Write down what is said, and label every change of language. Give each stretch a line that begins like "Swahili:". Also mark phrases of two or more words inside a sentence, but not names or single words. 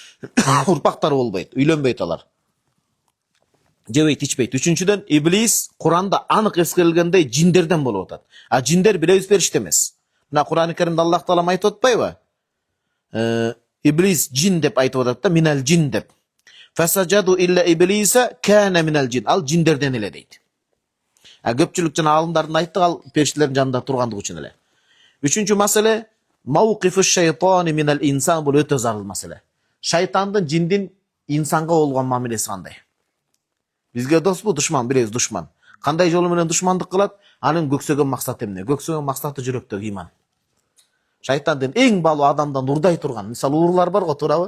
Kyrgyz: урпактары болбойт, үйлөнбөйт алар. Жебейт, ичпейт. Үчүнчүдөн, иблис Куранда анык эскерилгендей жиндерден болуп атат. А жиндер билебиз периште эмес. Мына Кур'ан-ы Каримде Аллах Таала айтып атпайбы? Иблис жин деп айтып атат да,
Arabic: من الجن
Kyrgyz: деп.
Arabic: فسجدوا إلا إبليس كان من الجن.
Kyrgyz: Ал жиндерден эле дейт. А көпчүлүк жана алымдардын айттык, ал периштелердин жанында тургандыгы үчүн эле. Үчүнчү маселе,
Arabic: موقف الشيطان من الإنسان,
Kyrgyz: бул өтө зарыл маселе. Шайтандын жиндин инсанга болгон мамилеси кандай? Бизге досбу, душман, билебиз душман. Кандай жолу менен душмандык кылат? Анын көксөгөн максаты эмне? Көксөгөн максаты жүрөктөгү иман. Шайтандын эң баалуу адамдан урдай турган, мисалы уруулар бар го, туурабы?